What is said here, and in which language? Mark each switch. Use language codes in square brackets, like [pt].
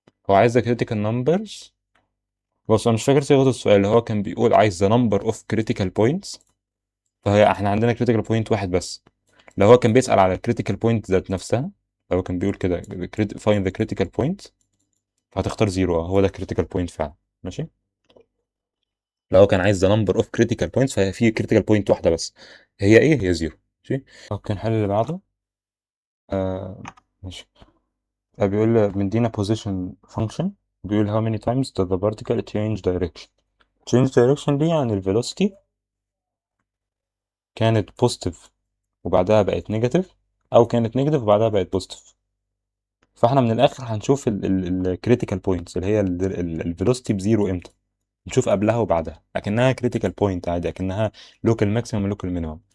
[ar] هو عايز [en] the critical numbers. [ar] بص انا مش فاكر صيغه السؤال، اللي هو كان بيقول عايز [en] the number of critical points، [ar] فهي احنا عندنا critical point واحد بس. لو هو كان بيسأل على critical point ذات نفسها، لو هو كان بيقول كده [en] find the critical point، [ar] فهتختار زيرو. هو ده critical point فعلا. ماشي. لو هو كان عايز [en] the number of critical points، [ar] فهي في critical point واحدة بس، هي ايه؟ هي زيرو. ماشي. اوكي نحل اللي بعده. آه ماشي. بيقول مدينا [en] position function، [ar] بيقول [en] how many times does the particle change direction. change direction [ar] دي يعني ال velocity كانت positive وبعدها بقت negative، او كانت negative وبعدها بقت positive. فاحنا من الاخر هنشوف ال critical points اللي هي ال velocity بزيرو امتى. نشوف قبلها وبعدها اكنها critical point عادي، اكنها local maximum و local minimum.